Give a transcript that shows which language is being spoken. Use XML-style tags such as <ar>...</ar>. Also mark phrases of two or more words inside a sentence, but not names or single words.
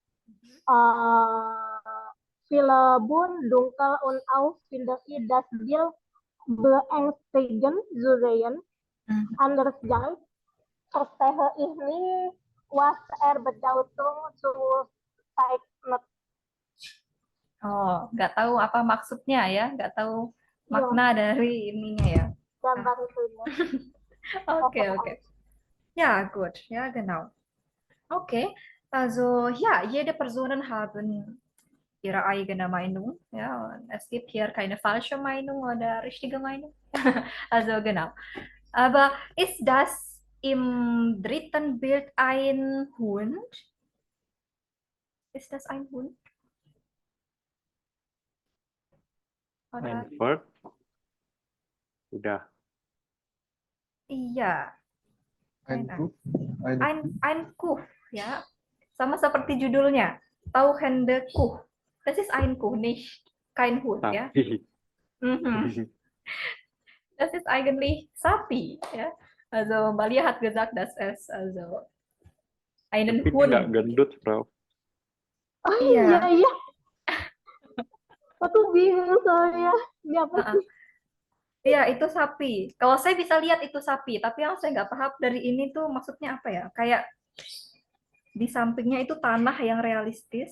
<de>Viele bunt, dunkel und auch finde ich das Bild beängstigend zu sehen. Andererseits verstehe ich nicht, was bedeutung zu zeichnet.</de> <id>Oh, nggak tahu apa maksudnya ya, nggak tahu makna dari ininya ya. Gambar itu.</id> <de>Okay. Ja, gut, ja, genau. Okay, also ja, jede Personen haben ihre eigene Meinung, ja, und es gibt hier keine falsche Meinung oder richtige Meinung. Also genau. Aber ist das im dritten Bild ein Hund? Ist das ein Hund? Oder? Ein Verb. Udah.</de> <id>Iya,</id> <de>Ein Kuh. ein Kuh,</de> <id>ya. Sama seperti judulnya.</id> <de>Tauchende Kuh. Das ist ein Kuh, nicht kein Hund, ya. Mhm. Das ist eigentlich</de> <id>Sapi, ya.</id> <de>Also Malia hat gesagt, dass es also einen</de> <id>Tapi</id> <de>Hund.</de> <id>nggak gendut, Frau. Oh Iya. iya. Aku bingung soalnya. Ini apa sih? Iya, itu sapi. Kalau saya bisa lihat itu sapi, tapi yang saya nggak paham dari ini tuh maksudnya apa ya? Kayak di sampingnya itu tanah yang realistis,</id>